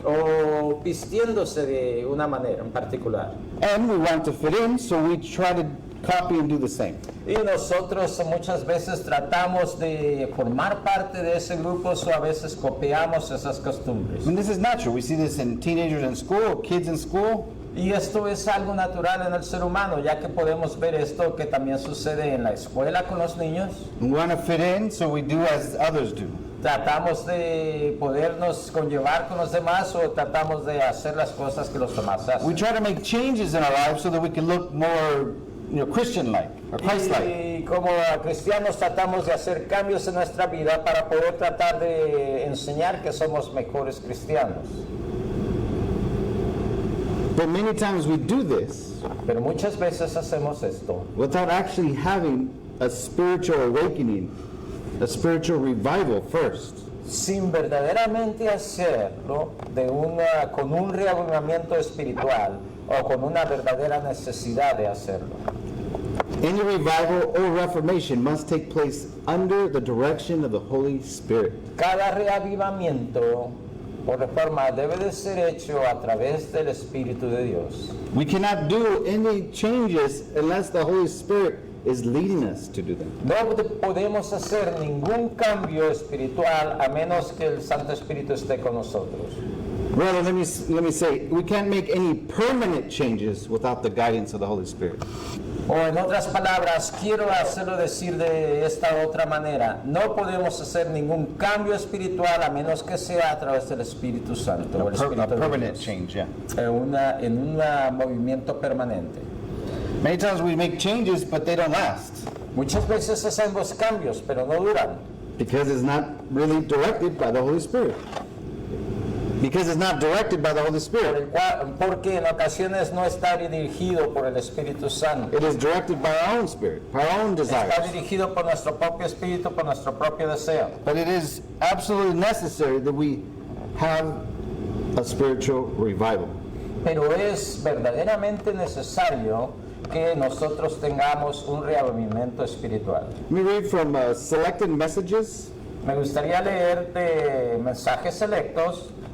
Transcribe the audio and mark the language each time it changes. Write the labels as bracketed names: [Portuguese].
[Spanish] o vistiéndose de una manera en particular. [English] And we want to fit in, so we try to copy and do the same. [Spanish] Y nosotros muchas veces tratamos de formar parte de ese grupo o a veces copiamos esas costumbres. [English] And this is natural. We see this in teenagers in school, kids in school. [Spanish] Y esto es algo natural en el ser humano, ya que podemos ver esto que también sucede en la escuela con los niños. [English] We want to fit in, so we do as others do. [Spanish] Tratamos de podernos conllevar con los demás o tratamos de hacer las cosas que los demás hacen. [English] We try to make changes in our lives so that we can look more, Christian-like or Christ-like. [Spanish] Y como cristianos tratamos de hacer cambios en nuestra vida para poder tratar de enseñar que somos mejores cristianos. [English] But many times we do this [Spanish] Pero muchas veces hacemos esto [English] without actually having a spiritual awakening, a spiritual revival first. [Spanish] sin verdaderamente hacerlo con un reavivamiento espiritual o con una verdadera necesidad de hacerlo. [English] Any revival or reformation must take place under the direction of the Holy Spirit. [Spanish] Cada reavivamiento o reforma debe de ser hecho a través del Espíritu de Dios. [English] We cannot do any changes unless the Holy Spirit is leading us to do them. [Spanish] No podemos hacer ningún cambio espiritual a menos que el Santo Espíritu esté con nosotros. [English] Rather, let me say, we can't make any permanent changes without the guidance of the Holy Spirit. [Spanish] O en otras palabras, quiero hacerlo decir de esta otra manera. No podemos hacer ningún cambio espiritual a menos que sea a través del Espíritu Santo. o el [English] A [Spanish] Espíritu de [English] permanent [Spanish] Dios. [English] change, yeah. [Spanish] En un movimiento permanente. [English] Many times we make changes, but they don't last [Spanish] Muchas veces hacemos cambios, pero no duran. [English] because it's not really directed by the Holy Spirit. Because it's not directed by the Holy Spirit. [Spanish] Porque en ocasiones no está dirigido por el Espíritu Santo. [English] It is directed by our own spirit, by our own [Spanish] Está desires. dirigido por nuestro propio espíritu, por nuestro propio deseo. [English] But it is absolutely necessary that we have a spiritual revival. [Spanish] pero es verdaderamente necesario que nosotros tengamos un reavivamiento espiritual. [English] Let me read from Selected Messages, [Spanish] Me gustaría leer de mensajes selectos,